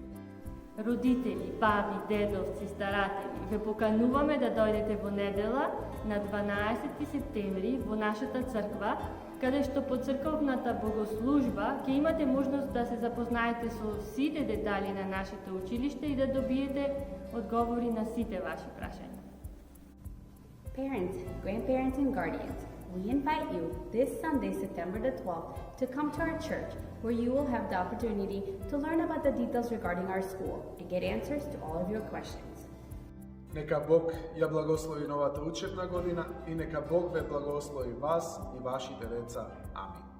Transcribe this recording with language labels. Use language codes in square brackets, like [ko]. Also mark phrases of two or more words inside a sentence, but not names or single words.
[mk] Родители, баби, дедовци, старатели, ве покануваме да дојдете во недела на 12 септември во нашата црква, каде што по црковната богослужба ќе имате можност да се запознаете со сите детали на нашето училиште и да добиете одговори на сите ваши прашања. [en] Parents, grandparents, and guardians, we invite you this Sunday, September the 12th, to come to our church, where you will have the opportunity to learn about the details regarding our school and get answers to all of your questions. [mk] Нека Бог ја благослови новата учебна година и нека Бог ве благослови вас и вашите деца. Амин.